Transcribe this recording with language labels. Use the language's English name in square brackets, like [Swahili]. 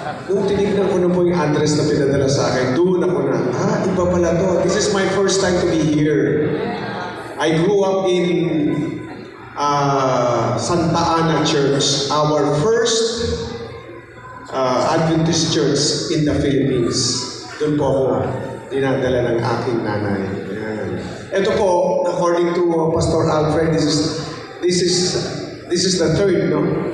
[Filipino] Nung tinignan ko na po yung address na pinadala sa akin, doon ako na, iba pala to. [English] This is my first time to be here. I grew up in Santa Ana Church, our first Adventist church in the Philippines. [Filipino] Doon po ako dinadala ng aking nanay. Ayan. [English] Ito po, according to Pastor Alfred, this is the third, no?